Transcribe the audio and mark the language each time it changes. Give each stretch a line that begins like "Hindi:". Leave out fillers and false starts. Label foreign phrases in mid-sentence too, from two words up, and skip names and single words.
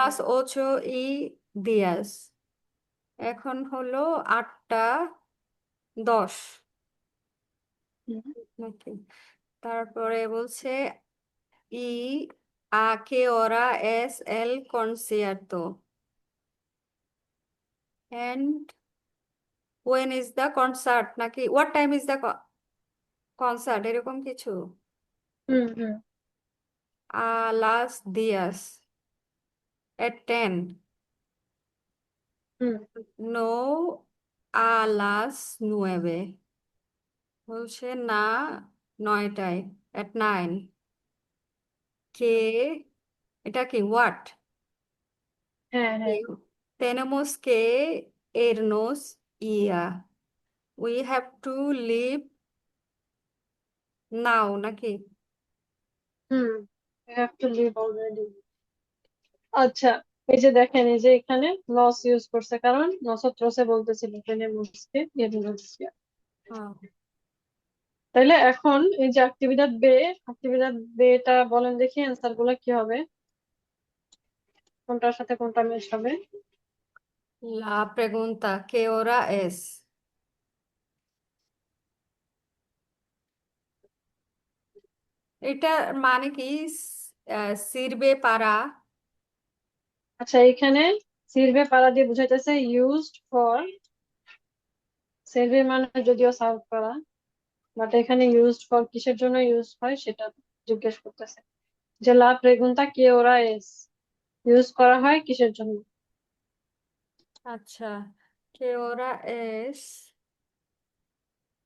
Spanish: las 8:10,
Bangla: এখন হলো 8:10 হুম। নাকি? তারপরে বলছে
Spanish: y a qué hora es el concierto,
English: and when is the concert নাকি what time is the concert,
Bangla: এরকম কিছু। হুম।
Spanish: a las 10 at 10, হুম। no a las 9,
Bangla: বলছে না 9টায়,
English: at 9,
Bangla: কে এটা কি what, হ্যাঁ।
Spanish: tenemos que irnos ya,
English: we have to leave now নাকি? হুম, you have to leave already।
Bangla: আচ্ছা, এই যে দেখেন এই যে এখানে লস ইউজ করছে, কারণ নসত্রসে বলতেছিল
Spanish: tenemos que irnos ya।
Bangla: হ্যাঁ। তাইলে এখন এই যে অ্যাক্টিভিদাদ বেটা বলেন দেখি অ্যান্সার গুলো কি হবে, কোনটার সাথে কোনটা ম্যাচ হবে।
Spanish: La pregunta, ¿qué hora es?
Bangla: এটার মানে কি?
Spanish: sirve para.
Bangla: আচ্ছা, এখানে
Spanish: sirve para
Bangla: দিয়ে বুঝাইতেছে
English: used for,
Bangla: সিরভে মানে যদিও সার্ভ করা, বাট এখানে
English: used for
Bangla: কিসের জন্য ইউজ হয় সেটা জিজ্ঞেস করতেছে, যে
Spanish: la pregunta qué hora es
Bangla: ইউজ করা হয় কিসের জন্য। আচ্ছা,
Spanish: ¿qué hora es